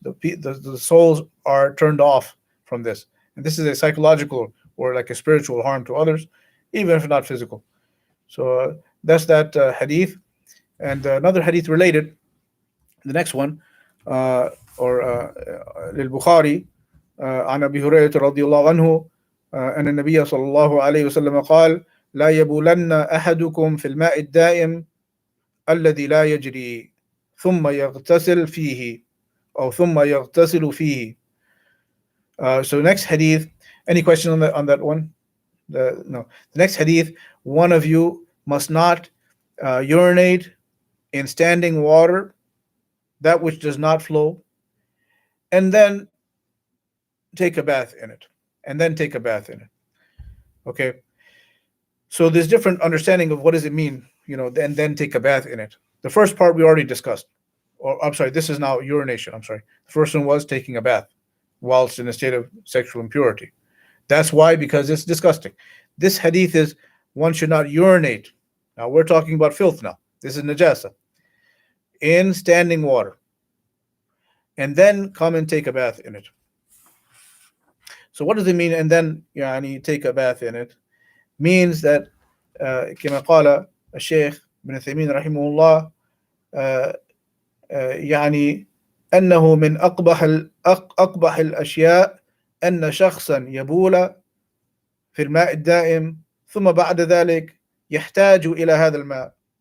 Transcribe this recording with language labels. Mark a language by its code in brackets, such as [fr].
[en] The souls are turned off from this. And this is a psychological or like a spiritual harm to others, even if not physical. So that's that hadith. And another hadith related, the next one, or [ar] للبخاري عن أبي هريرة رضي الله عنه أن النبي صلى الله عليه وسلم قال لا يبولن أحدكم في الماء الدائم الذي لا يجري ثم يغتسل فيه أو ثم يغتسل فيه. [en] So next hadith, any question on that one? No. The next hadith, one of you must not urinate in standing water, that which does not flow, and then take a bath in it. And then take a bath in it. Okay. So there's different understanding of what does it mean, and then take a bath in it. The first part we already discussed. Or I'm sorry, this is now urination. I'm sorry. The first one was taking a bath whilst in a state of sexual impurity. That's why, because it's disgusting. This hadith is one should not urinate. Now we're talking about filth now. This is najasa. In standing water. And then come and take a bath in it. So what does it mean? And then take a bath in it. Means that [ar] كما قال الشيخ ابن عثيمين رحمه الله يعني أنه من أقبح الأشياء أن شخصا يبول في الماء الدائم ثم بعد ذلك يحتاج إلى هذا الماء.